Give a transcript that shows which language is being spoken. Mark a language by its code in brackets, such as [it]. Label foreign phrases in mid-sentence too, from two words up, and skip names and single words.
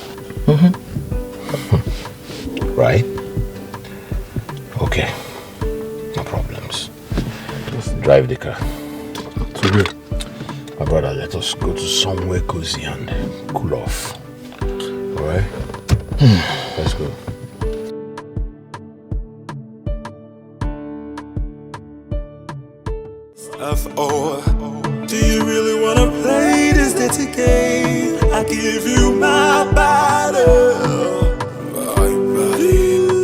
[en] Right? Okay. No problems. Just drive the car. To where? My brother, let us go to somewhere cozy and cool off. Alright? Let's go. F.O. Do you really wanna play this dirty game? I give you my battle. My body.